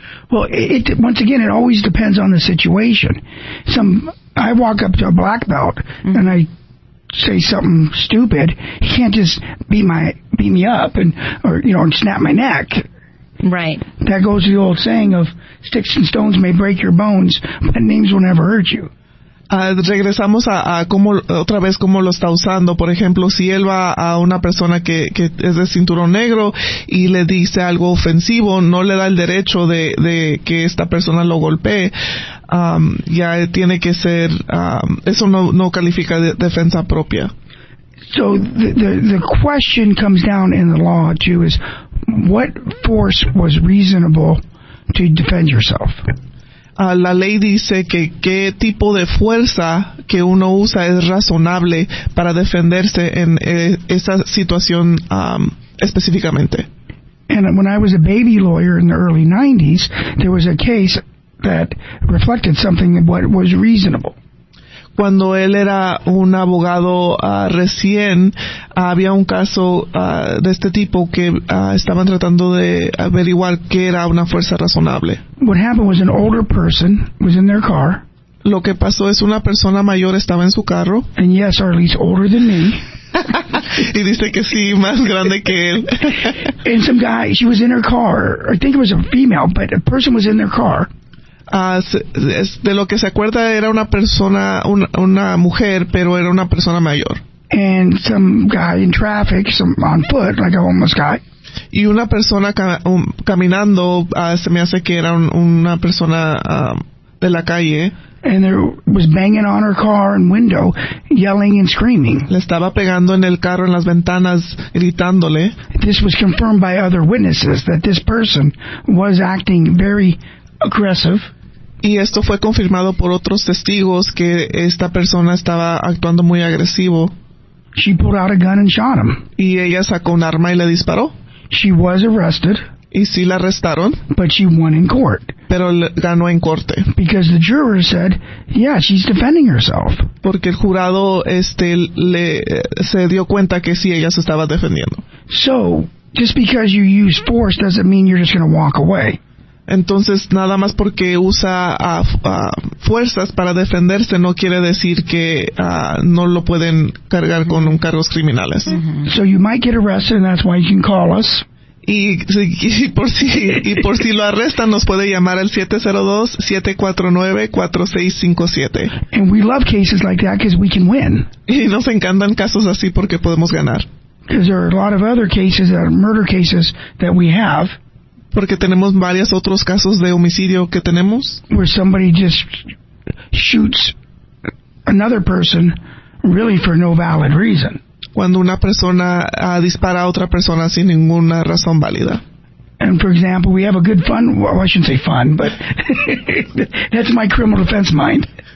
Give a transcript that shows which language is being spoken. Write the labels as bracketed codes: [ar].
[en] Well, once again, it always depends on the situation. I walk up to a black belt and I say something stupid. He can't just beat me up or snap my neck. Right. That goes to the old saying of sticks and stones may break your bones, but names will never hurt you. [es] Regresamos a otra vez cómo lo está usando. Por ejemplo, si él va a una persona que es de cinturón negro y le dice algo ofensivo, no le da el derecho de que esta persona lo golpee. Ya tiene que ser, eso no califica de defensa propia. [en] So the question comes down in the law too is, what force was reasonable to defend yourself? [es] La ley dice que qué tipo de fuerza que uno usa es razonable para defenderse en esa situación específicamente. [en] And when I was a baby lawyer in the early 90s, there was a case that reflected something of what was reasonable. [es] Cuando él era un abogado recién, había un caso de este tipo que estaban tratando de averiguar qué era una fuerza razonable. [en] What happened was an older person was in their car. [es] Lo que pasó es una persona mayor estaba en su carro. [en] And yes, or at least older than me. [es] Y dice que sí, más grande que él. [en] And some guy, she was in her car. I think it was a female, but a person was in their car. [es] De lo que se acuerda era una persona, una mujer, pero era una persona mayor. [en] And some guy in traffic, on foot, like a homeless guy. [es] Y una persona caminando, se me hace que era una persona de la calle. [en] And there was banging on her car and window, yelling and screaming. [es] Le estaba pegando en el carro, en las ventanas, gritándole. [en] This was confirmed by other witnesses that this person was acting very aggressive. [es] Y esto fue confirmado por otros testigos que esta persona estaba actuando muy agresivo. [en] She pulled out a gun and shot him. [es] Y ella sacó un arma y le disparó. [en] She was arrested. [es] Y sí la arrestaron. [en] But she won in court. [es] Pero ganó en corte. [en] Because the juror said, yeah, she's defending herself. [es] Porque el jurado se dio cuenta que sí, ella se estaba defendiendo. [en] So, just because you use force doesn't mean you're just going to walk away. [es] Entonces, nada más porque usa fuerzas para defenderse no quiere decir que no lo pueden cargar con cargos criminales. [en] So you might get arrested, and that's why you can call us. [es] Y por si lo arrestan, nos puede llamar al 702-749-4657. [en] And we love cases like that because we can win. [es] Y nos encantan casos así porque podemos ganar. [en] Because there are a lot of other cases, murder cases that we have. [es] Porque tenemos varios otros casos de homicidio que tenemos. [en] Where somebody just shoots another person really for no valid reason. [es] Cuando una persona dispara a otra persona sin ninguna razón válida. [en] And for example, we have a good fun, well, I shouldn't say fun, but that's my criminal defense mind.